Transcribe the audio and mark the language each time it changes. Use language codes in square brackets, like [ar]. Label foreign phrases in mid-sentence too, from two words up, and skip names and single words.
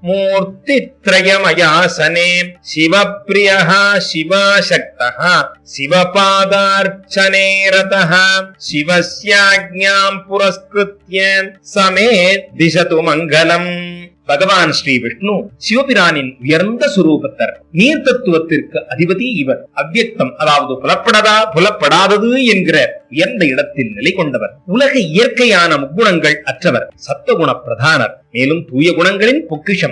[sa] मूर्तित्रयमयासने शिवप्रियः शिवाशक्तः शिवपादार्चने रतः शिवस्याज्ञां पुरस्कृत्य समे दिशतु मङ्गलम्. [ta] பகவான் ஸ்ரீ விஷ்ணு சிவபிரானின் உயர்ந்த சுரூபத்தர். நீர் தத்துவத்திற்கு அதிபதி இவர். அவ்யக்தம், அதாவது புலப்படாதது என்கிற உயர்ந்த இடத்தில் நிலை கொண்டவர். உலக இயற்கையான முக்குணங்கள் அற்றவர். சத்துவகுண பிரதானர். மேலும் தூய குணங்களின் பொக்கிஷம்.